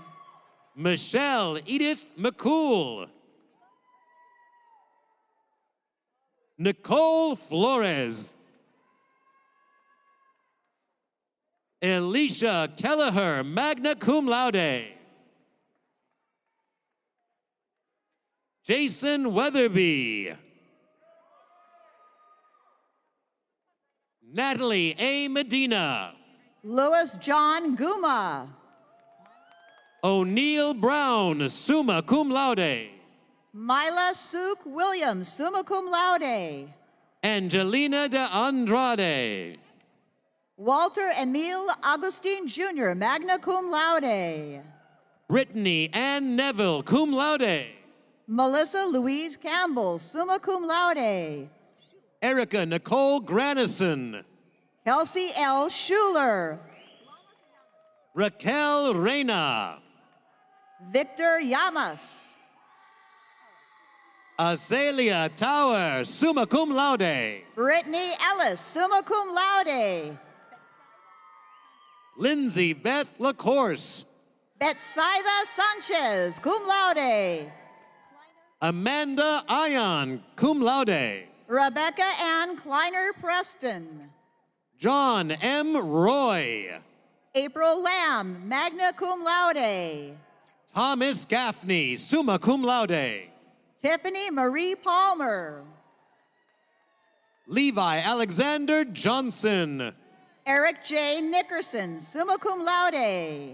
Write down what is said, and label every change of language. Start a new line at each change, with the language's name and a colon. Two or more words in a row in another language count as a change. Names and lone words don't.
English: Michelle Edith McCool. Nicole Flores. Alicia Kelleher,
Latin: magna cum laude.
English: Jason Weatherby. Natalie A. Medina. Louis John Guma. O'Neill Brown,
Latin: summa cum laude.
English: Mila Suk Williams,
Latin: summa cum laude.
English: Angelina de Andrade. Walter Emil Augustine Jr.,
Latin: magna cum laude.
English: Brittany Ann Neville,
Latin: cum laude.
English: Melissa Louise Campbell,
Latin: summa cum laude.
English: Erica Nicole Granison. Kelsey L. Schuler. Raquel Reyna. Victor Yamas. Azalea Tower,
Latin: summa cum laude.
English: Brittany Ellis,
Latin: summa cum laude.
English: Lindsay Beth LaCourse. Betsaida Sanchez,
Latin: cum laude.
English: Amanda Ion,
Latin: cum laude.
English: Rebecca Ann Kleiner Preston. John M. Roy. April Lamb,
Latin: magna cum laude.
English: Thomas Gaffney,
Latin: summa cum laude.
English: Tiffany Marie Palmer. Levi Alexander Johnson. Eric J. Nickerson,
Latin: summa cum laude.